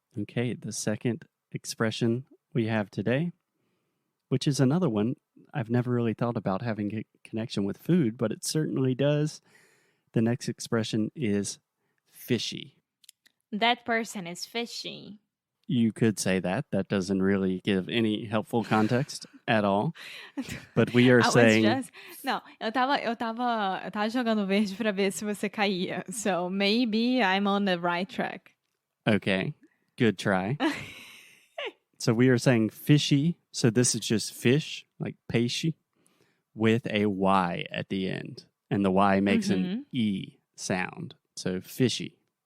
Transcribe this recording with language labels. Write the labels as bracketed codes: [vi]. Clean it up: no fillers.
[en] Okay, the second expression we have today, which is another one I've never really thought about having a connection with food, but it certainly does. The next expression is fishy. That person is fishy. you could say that. That doesn't really give any helpful context at all. But we are saying... [pt] Não, eu tava jogando verde pra ver se você caía. [en] So maybe I'm on the right track. Okay, good try. So we are saying fishy. So this is just fish, like peixe, with a Y at the end. And the Y makes an E sound. So fishy.